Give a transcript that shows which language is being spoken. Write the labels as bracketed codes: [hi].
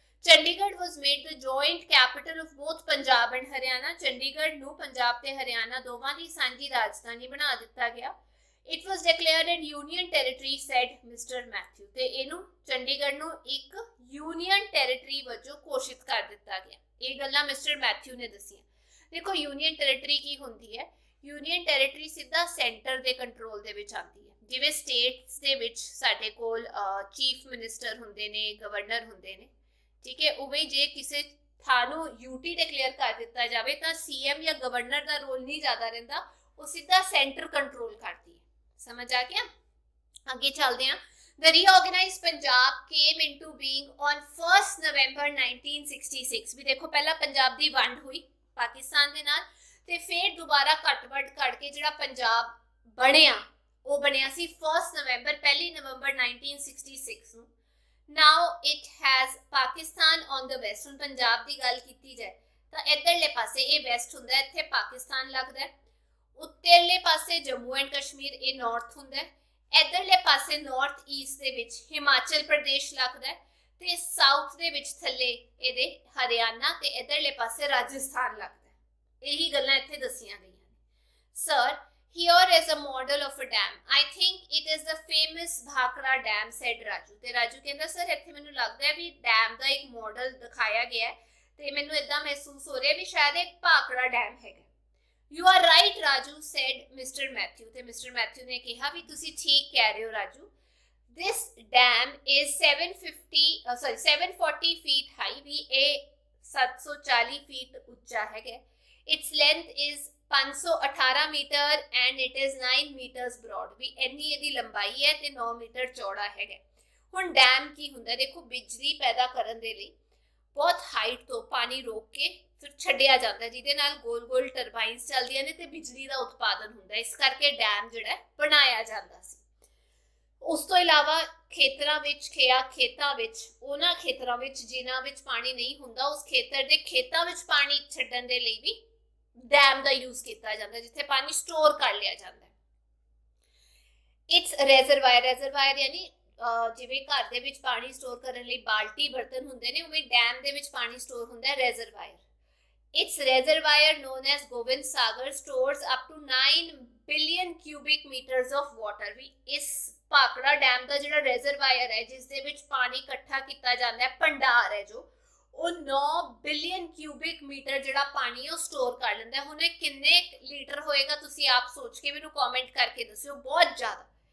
[en] Chandigarh was made the joint capital of both Punjab and Haryana. [pa] Chandigarh ਨੂੰ ਪੰਜਾਬ ਤੇ ਹਰਿਆਣਾ ਦੋਵਾਂ ਦੀ ਸਾਂਝੀ ਰਾਜਧਾਨੀ ਬਣਾ ਦਿੱਤਾ ਗਿਆ। [en] It was declared a union territory, said Mr. Matthew. [pa] ਤੇ ਇਹਨੂੰ ਚੰਡੀਗੜ੍ਹ ਨੂੰ ਇੱਕ ਯੂਨੀਅਨ ਟੈਰੀਟਰੀ ਵਜੋਂ ਘੋਸ਼ਿਤ ਕਰ ਦਿੱਤਾ ਗਿਆ। ਇਹ ਗੱਲਾਂ ਮਿਸਟਰ ਮੈਥਿਊ ਨੇ ਦੱਸੀਆਂ। ਦੇਖੋ ਯੂਨੀਅਨ ਟੈਰੀਟਰੀ ਕੀ ਹੁੰਦੀ ਹੈ? ਯੂਨੀਅਨ ਟੈਰੀਟਰੀ ਸਿੱਧਾ ਸੈਂਟਰ ਦੇ ਕੰਟਰੋਲ ਦੇ ਵਿੱਚ ਆਉਂਦੀ ਹੈ। ਜਿਵੇਂ ਸਟੇਟਸ ਦੇ ਵਿੱਚ ਸਾਡੇ ਕੋਲ ਚੀਫ ਮਿਨਿਸਟਰ ਹੁੰਦੇ ਨੇ, ਗਵਰਨਰ ਹੁੰਦੇ ਨੇ, ਠੀਕ ਹੈ, ਉਵੇਂ ਜੇ ਕਿਸੇ ਥਾਂ ਨੂੰ ਯੂਟੀ ਡਿਕਲੇਅਰ ਕਰ ਦਿੱਤਾ ਜਾਵੇ ਤਾਂ ਸੀਐਮ ਜਾਂ ਗਵਰਨਰ ਦਾ ਰੋਲ ਨਹੀਂ ਜ਼ਿਆਦਾ ਰਹਿੰਦਾ, ਉਹ ਸਿੱਧਾ ਸੈਂਟਰ ਕੰਟਰੋਲ ਕਰਦੀ ਹੈ। ਸਮਝ ਆ ਗਿਆ? ਅੱਗੇ ਚੱਲਦੇ ਹਾਂ। [en] The reorganized Punjab came into being on 1st November 1966. [pa] ਵੀ ਦੇਖੋ ਪਹਿਲਾਂ ਪੰਜਾਬ ਦੀ ਵੰਡ ਹੋਈ ਪਾਕਿਸਤਾਨ ਦੇ ਨਾਲ ਤੇ ਫਿਰ ਦੁਬਾਰਾ ਘੱਟ-ਵੱਧ ਕੇ ਜਿਹੜਾ ਪੰਜਾਬ ਬਣਿਆ ਉਹ ਬਣਿਆ ਸੀ 1 ਨਵੰਬਰ 1966 ਨੂੰ। [en] Now it has Pakistan on the west. [pa] ਹੁਣ ਪੰਜਾਬ ਦੀ ਗੱਲ ਕੀਤੀ ਜਾਏ ਤਾਂ ਇੱਧਰਲੇ ਪਾਸੇ ਇਹ ਵੈਸਟ ਹੁੰਦਾ ਹੈ, ਇੱਥੇ ਪਾਕਿਸਤਾਨ ਲੱਗਦਾ ਹੈ। ਉੱਤਰਲੇ ਪਾਸੇ ਜੰਮੂ ਐਂਡ ਕਸ਼ਮੀਰ ਇਹ ਨਾਰਥ ਹੁੰਦਾ ਹੈ। ਇੱਧਰਲੇ ਪਾਸੇ ਨਾਰਥ ਈਸਟ ਦੇ ਵਿੱਚ ਹਿਮਾਚਲ ਪ੍ਰਦੇਸ਼ ਲੱਗਦਾ ਹੈ ਤੇ ਸਾਊਥ ਦੇ ਵਿੱਚ ਥੱਲੇ ਇਹਦੇ ਹਰਿਆਣਾ ਤੇ ਇੱਧਰਲੇ ਪਾਸੇ ਰਾਜਸਥਾਨ ਲੱਗਦਾ ਹੈ। ਇਹੀ ਗੱਲਾਂ ਇੱਥੇ ਦੱਸੀਆਂ ਗਈਆਂ ਨੇ। [en] Sir, here is a model of a dam. I think it is the famous Bhakra Dam, said Raju. [pa] ਤੇ ਰਾਜੂ ਕਹਿੰਦਾ ਸਰ ਇੱਥੇ ਮੈਨੂੰ ਲੱਗਦਾ ਹੈ ਵੀ ਡੈਮ ਦਾ ਇੱਕ ਮਾਡਲ ਦਿਖਾਇਆ ਗਿਆ ਹੈ ਤੇ ਮੈਨੂੰ ਇਦਾਂ ਮਹਿਸੂਸ ਹੋ ਰਿਹਾ ਵੀ ਸ਼ਾਇਦ ਇੱਕ ਭਾਖੜਾ ਡੈਮ ਹੈਗਾ। [en] You are right, Raju, said Mr. Matthew. ਤੇ Mr. [pa] Matthew ਨੇ ਕਿਹਾ ਵੀ ਤੁਸੀਂ ਠੀਕ ਕਹਿ ਰਹੇ ਹੋ Raju. [en] This dam is 740 feet high. [pa] ਵੀ ਇਹ 740 feet ਉੱਚਾ ਹੈਗਾ। [en] Its length is 518 meter and it is 9 meters broad. [pa] ਵੀ ਇੰਨੀ ਇਹਦੀ ਲੰਬਾਈ ਹੈ ਤੇ 9 ਮੀਟਰ ਚੌੜਾ ਹੈਗਾ। ਹੁਣ ਡੈਮ ਕੀ ਹੁੰਦਾ? ਦੇਖੋ ਬਿਜਲੀ ਪੈਦਾ ਕਰਨ ਦੇ ਲਈ ਬਹੁਤ ਹਾਈਟ ਤੋਂ ਪਾਣੀ ਰੋਕ ਕੇ ਫਿਰ ਛੱਡਿਆ ਜਾਂਦਾ ਜਿਹਦੇ ਨਾਲ ਗੋਲ-ਗੋਲ ਟਰਬਾਈਨਸ ਚੱਲਦੀਆਂ ਨੇ ਤੇ ਬਿਜਲੀ ਦਾ ਉਤਪਾਦਨ ਹੁੰਦਾ। ਇਸ ਕਰਕੇ ਡੈਮ ਜਿਹੜਾ ਬਣਾਇਆ ਜਾਂਦਾ ਸੀ। ਉਸ ਤੋਂ ਇਲਾਵਾ ਖੇਤਾਂ ਵਿੱਚ ਉਹਨਾਂ ਖੇਤਰਾਂ ਵਿੱਚ ਜਿਨ੍ਹਾਂ ਵਿੱਚ ਪਾਣੀ ਨਹੀਂ ਹੁੰਦਾ ਉਸ ਖੇਤਰ ਦੇ ਖੇਤਾਂ ਵਿੱਚ ਪਾਣੀ ਛੱਡਣ ਦੇ ਲਈ ਵੀ ਡੈਮ ਦਾ ਯੂਜ਼ ਕੀਤਾ ਜਾਂਦਾ ਜਿੱਥੇ ਪਾਣੀ ਸਟੋਰ ਕਰ ਲਿਆ ਜਾਂਦਾ। [en] its reservoir [pa] ਯਾਨੀ ਜਿਵੇਂ ਘਰ ਦੇ ਵਿੱਚ ਪਾਣੀ ਸਟੋਰ ਕਰਨ ਲਈ ਬਾਲਟੀ ਬਰਤਨ ਹੁੰਦੇ ਨੇ, ਉਵੇਂ ਡੈਮ ਦੇ ਵਿੱਚ ਪਾਣੀ ਸਟੋਰ ਹੁੰਦਾ ਹੈ ਰੈਜ਼ਰਵਾਇਰ। [en] Its reservoir known as Gobind Sagar stores up to 9 billion cubic meters of water। [pa] ਵੀ ਇਸ ਭਾਖੜਾ ਡੈਮ ਦਾ ਜਿਹੜਾ ਰੈਜ਼ਰਵਾਇਰ ਹੈ ਜਿਸ ਦੇ ਵਿੱਚ ਪਾਣੀ ਇਕੱਠਾ ਕੀਤਾ ਜਾਂਦਾ ਹੈ, ਭੰਡਾਰ ਹੈ ਜੋ, ਉਹ 9 ਬਿਲੀਅਨ ਕਿਊਬਿਕ ਮੀਟਰ ਜਿਹੜਾ ਪਾਣੀ ਉਹ ਸਟੋਰ ਕਰ ਲੈਂਦਾ। ਹੁਣ ਇਹ ਕਿੰਨੇ ਲੀਟਰ ਹੋਏਗਾ ਤੁਸੀਂ ਆਪ ਸੋਚ ਕੇ ਮੈਨੂੰ ਕਮੈਂਟ ਕਰਕੇ ਦੱਸਿਓ, ਬਹੁਤ ਜ਼ਿਆਦਾ।